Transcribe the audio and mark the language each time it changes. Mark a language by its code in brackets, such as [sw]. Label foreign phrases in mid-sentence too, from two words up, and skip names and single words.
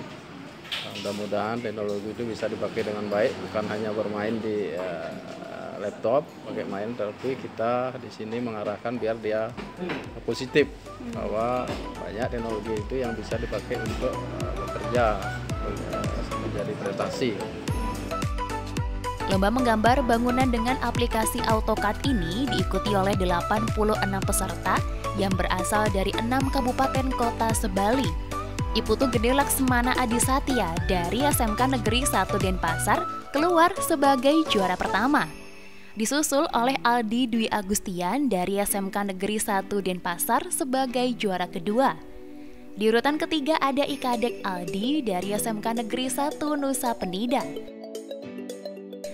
[id] Mudah-mudahan teknologi itu bisa dipakai dengan baik, bukan hanya bermain di laptop, pakai main, tapi kita di sini mengarahkan biar dia positif, bahwa banyak teknologi itu yang bisa dipakai untuk bekerja, menjadi prestasi. Lomba menggambar bangunan dengan aplikasi AutoCAD ini diikuti oleh 86 peserta yang berasal dari 6 kabupaten kota sebali. Iputu Gede Laksmana Adisatya dari SMK Negeri 1 Denpasar keluar sebagai juara pertama. Disusul oleh Aldi Dwi Agustian dari SMK Negeri 1 Denpasar sebagai juara kedua. Di urutan ketiga ada Ikadek Aldi dari SMK Negeri 1 Nusa Penida.